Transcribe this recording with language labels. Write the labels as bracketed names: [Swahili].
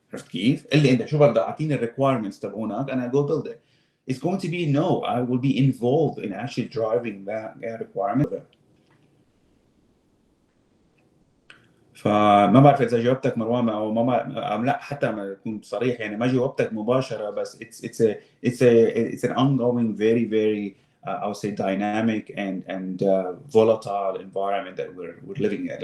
[Arabic] عرفت كيف؟ اللي انت شو بدك اعطيني الريكوايرمنتس تبعونك انا [English] go build it. It's going to be no, I will be involved in actually driving that requirement. [Arabic] فما بعرف اذا جاوبتك مروان او ما لا حتى ما اكون صريح يعني ما جاوبتك مباشره بس [English] it's an ongoing very I would say dynamic and volatile environment that we're living in.